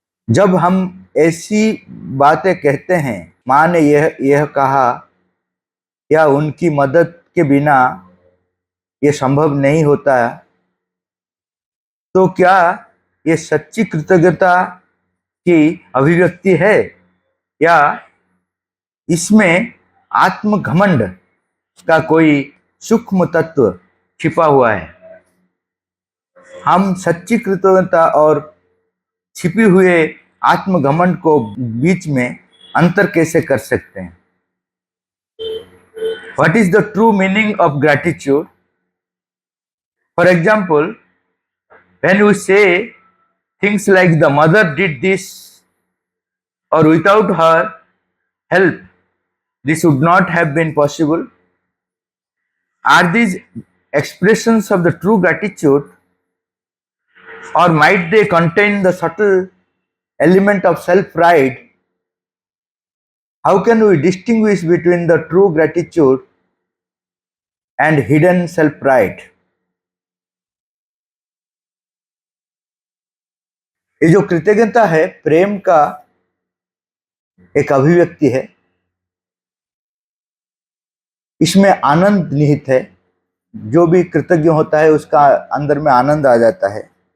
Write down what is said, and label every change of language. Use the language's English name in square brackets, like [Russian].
[Hindi] जब हम ऐसी बातें कहते हैं, माँ ने यह कहा या उनकी मदद के बिना ये संभव नहीं होता, तो क्या ये सच्ची कृतज्ञता की अभिव्यक्ति है या इसमें आत्मघमंड का कोई सूक्ष्म तत्व छिपा हुआ है? हम सच्ची कृतज्ञता और छिपी हुए आत्मघमंड को बीच में अंतर कैसे कर सकते हैं? [English] What is the true meaning of gratitude? For example, when we say things like the mother did this or without her help this would not have been possible, are these expressions of the true gratitude, or might they contain the subtle element of self-pride? How can we distinguish between the true gratitude and hidden self-pride? [Hindi] ये जो कृतज्ञता है, प्रेम का एक अभिव्यक्ति है। इसमें आनंद निहित है। जो भी कृतज्ञ होता है उसका अंदर में आनंद आ जाता है।